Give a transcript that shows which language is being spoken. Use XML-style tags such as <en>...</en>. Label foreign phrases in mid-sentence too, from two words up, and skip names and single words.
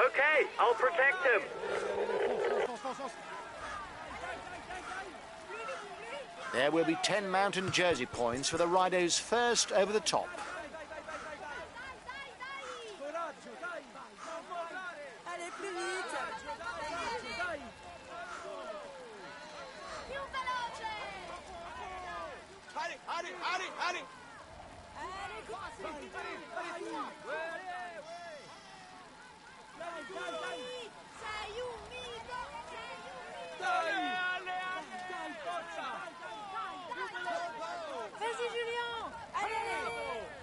<en>Okay, I'll protect him. There will be 10 mountain jersey points for the riders first over the top.</en> <fr>Allez, plus vite!</fr> <it>Più veloce!</it> <fr>Allez, courage!</fr> <it>Sei umido!</it> <fr>Vas-y, Julien! Allez!</fr>